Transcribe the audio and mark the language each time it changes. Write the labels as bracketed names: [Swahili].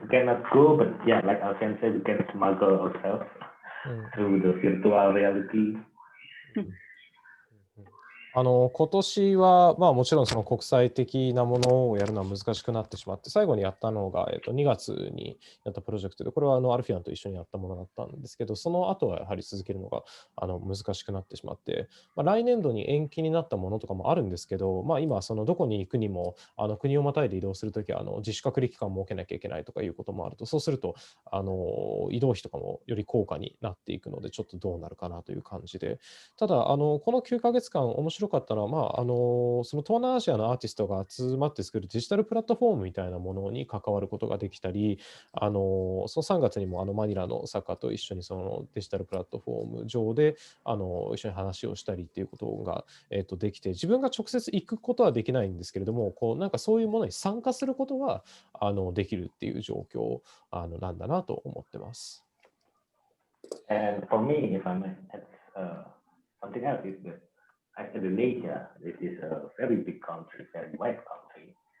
[English] We cannot go, but yeah, like Alfian said, we can smuggle ourselves through the virtual reality. [Japanese] 今年は、もちろんその国際的なものをやるのは難しくなってしまって、最後にやったのが、2月にやったプロジェクトで、これはアルフィアンと一緒にやったものだったんですけど、その後はやはり続けるのが難しくなってしまって、来年度に延期になったものとかもあるんですけど、今、どこに行くにも、国をまたいで移動するときは自主隔離期間を設けなきゃいけないとかいうこともあると、そうすると移動費とかもより高価になっていくので、ちょっとどうなるかなという感じで、ただ、この9ヶ月間、面白かったのは、その東南アジアのアーティストが集まって作るデジタルプラットフォームみたいなものに関わることができたり、その3月にもマニラの作家と一緒にそのデジタルプラットフォーム上で一緒に話をしたりっていうことが、できて、自分が直接行くことはできないんですけれども、なんかそういうものに参加することはできるっていう状況なんだなと思ってます。 [English] And for me, if I might add something else, is that Indonesia, this is a very big country, very wide country.